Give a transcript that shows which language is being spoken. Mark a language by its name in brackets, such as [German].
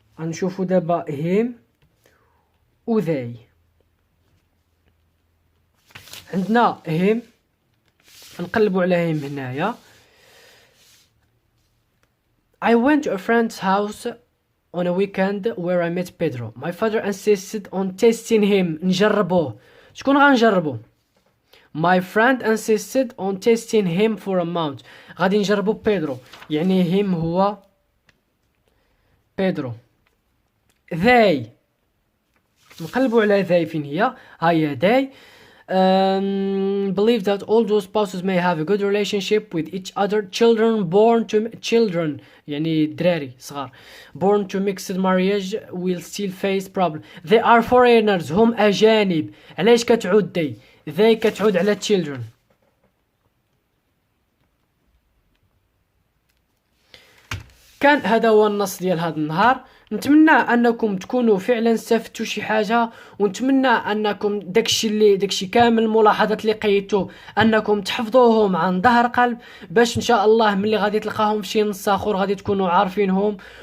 [Arabic] غنشوفو دابا him و they. عندنا him نقلبو على him هنايا. [English] I went to a friend's house on a weekend where I met Pedro. My father insisted on testing him. [Arabic] نجربوه. شكون غنجربو؟ [English] My friend insisted on testing him for a month. [Arabic] غادي نجربو بيدرو. يعني him هو بيدرو. they نقلبو على they فين هي؟ هاهي they. [English] believe that all those spouses may have a good relationship with each other. Children [Arabic] يعني دراري صغار [English] born to mixed marriage will still face problem. They are foreigners. [Arabic] هم أجانب. علاش كتعود they كتعود على children. كان هذا هو النص ديال هذا النهار. نتمنى انكم تكونوا فعلا استفدتوا شي حاجه، ونتمنى انكم داكشي كامل الملاحظات اللي قيدتو انكم تحفظوهم عن ظهر قلب، باش ان شاء الله ملي غادي تلقاهم في شي نص اخر غادي تكونوا عارفينهم.